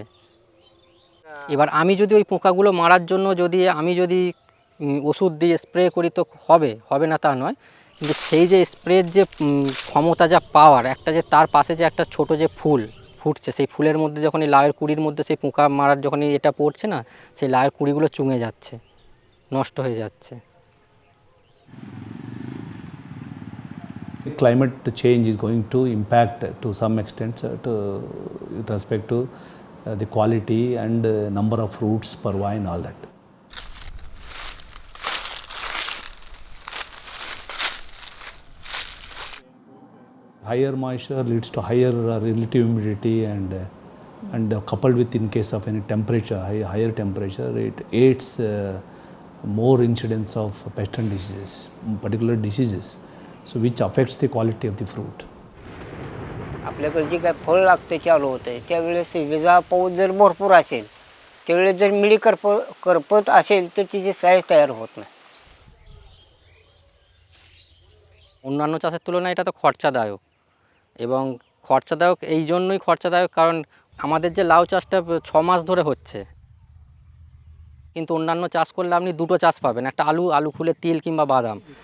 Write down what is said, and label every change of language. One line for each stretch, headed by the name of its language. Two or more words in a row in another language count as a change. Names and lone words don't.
Bangla: এবার আমি যদি ওই পোকাগুলো মারার জন্য আমি যদি ওষুধ দিয়ে স্প্রে করি তো হবে না তা নয়, কিন্তু সেই যে স্প্রের যে ক্ষমতা, যা পাওয়ার, একটা যে তার পাশে যে একটা ছোট যে ফুল ফুটছে, সেই ফুলের মধ্যে যখন এই লাউয়ের কুড়ির মধ্যে সেই পোকা মারার যখন এটা পড়ছে না, সেই লাউয়ের কুড়িগুলো চুঙে যাচ্ছে, নষ্ট হয়ে যাচ্ছে।
English: Climate change is going to impact to some extent with respect to the quality and number of fruits per vine, all that. Higher moisture leads to higher relative humidity, and coupled with, in case of any temperature, higher temperature, it aids more incidence of pest and diseases, particular diseases, so which affects the quality of the fruit.
Marathi: आपल्याकडे जे काय फळ लागतं चालू होतं त्यावेळेस विजा पाऊस जर भरपूर असेल, त्यावेळेस जर मिळी करपत असेल तर तिची साईज तयार होत नाही।
Bangla: অন্যান্য চাষের তুলনায় এটা তো খরচাদায়ক, এবং খরচাদায়ক এই জন্যই খরচাদায়ক কারণ আমাদের যে লাউ চাষটা 6 মাস ধরে হচ্ছে, কিন্তু অন্যান্য চাষ করলে আপনি 2টো চাষ পাবেন, একটা আলু ফুলে তিল কিংবা বাদাম।